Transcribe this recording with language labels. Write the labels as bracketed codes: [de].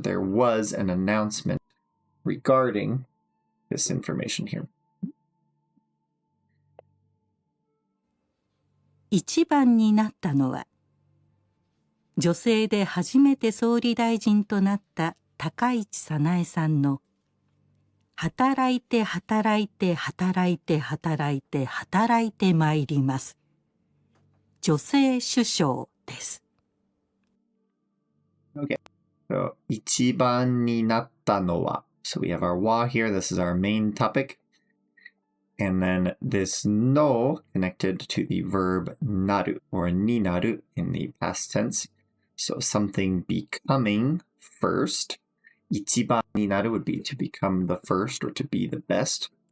[en] There was an announcement regarding this information here. [ja] 一番になったのは、女性で初めて総理大臣となった高市早苗さんの働いて働いて働いて働いて働いてまいります。女性首相です。 [en] Okay. [ja] So 一番になったのは. [en] So we have our wa here. This is our main topic. And then this no connected to the verb naru or ni naru in the past tense. So something becoming first. 一番になる would be to become the first or to be the best.